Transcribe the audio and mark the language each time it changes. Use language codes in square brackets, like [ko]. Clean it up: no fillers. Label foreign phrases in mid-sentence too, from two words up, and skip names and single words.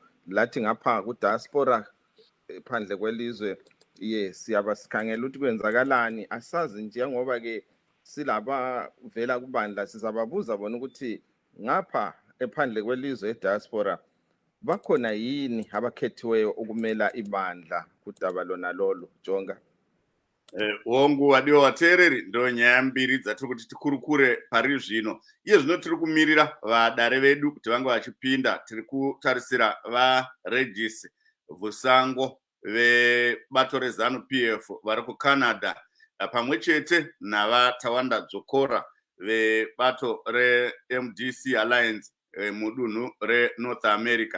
[nd] Lathi ngapha ku-diaspora phandle kwelizwe siyabe sikhangela ukuthi kwenzakalani, asazi nje ngoba-ke silabavela kubandla sizababuza bona ukuthi ngapha ephandle kwelizwe e-diaspora bakhona yini abakhethiweyo ukumela ibandla kudaba lona lolo. [sn] Jonga hongu wadiwa vateereri, ndo nyaya mbiri dzatiri kuti tikurukure pari zvino. Iye zvino tiri kumirira vadare vedu kuti vange vachipinda. Tiri kutarisira vaRegis Vusango vebato rezanu PF vari kuCanada pamwe chete navatawanda Dzokora vebato reMDC Alliance mudunhu reNorth America.